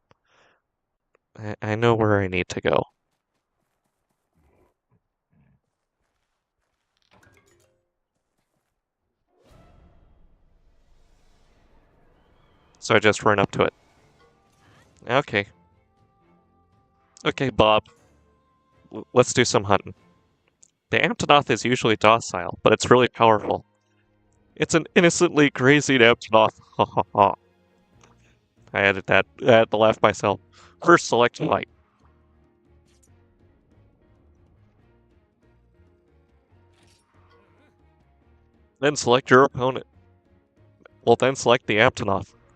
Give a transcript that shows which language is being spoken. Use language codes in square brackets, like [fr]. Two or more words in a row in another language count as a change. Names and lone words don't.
[en] I know where I need to go. So I just run up to it. Okay. Okay, Bob. Let's do some hunting. The Aptonoth is usually docile, but it's really powerful. It's an innocently crazy Aptonoth. Ha ha ha. I added that. I had to laugh myself. First, select fight. Then select your opponent. Well, then select the Aptonoth.